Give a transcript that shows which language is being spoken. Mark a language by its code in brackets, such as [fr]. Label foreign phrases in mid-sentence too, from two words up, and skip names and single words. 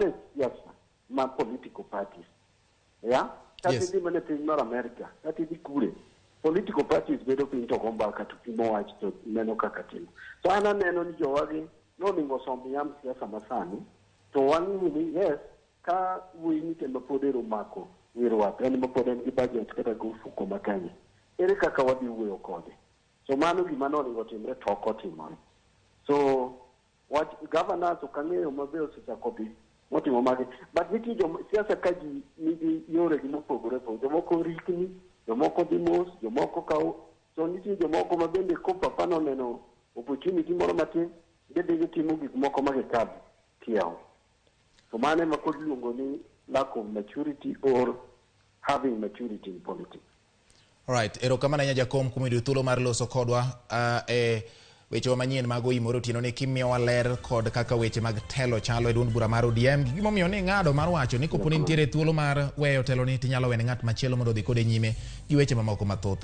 [luo] e siasa ma [en] political parties [luo] kati di mana piny mar America kati di kure [en] political parties [luo] bedo piny to go mbaka to pimo wach to neno kaka timo so an aneno ni jowagi noningo som yam siasa masani to wang'eyo ni yes ka wuoyi kendo pod ero mako wirruok en mapod en gi budget kata gi ofuko makanye ere kaka wadhi wuoyo kode so mano gima noringo timre to ok otimore [en] so what governors [luo] okang'eyo mabe osechako bi motimo mage but nitie siasa ka ji nigi yore gi mopogore to jomoko rikni jomoko dhi mos jomoko kawo so nitie jomoko ma bende ko papa noneno opportunity moro matin bende gitimo gik moko magikadho kiyawo so mano ema kod luongo ni [en] lack of maturity or having maturity in politics. All right, [luo] erokamano ahinya jakom kuom yudo thuolo mar loso kodwa weche manyien mag Oimore Otieno ni kimiyowa ler kod kaka weche mag telo chalo e duond bura mar ODM gimomiyo ni ng'ado mar wacho ni koponi nitiere thuolo mar weyo telo ni tinyalo wene ng'at machielo mondo dhi kode nyime gi weche mamoko mathoth.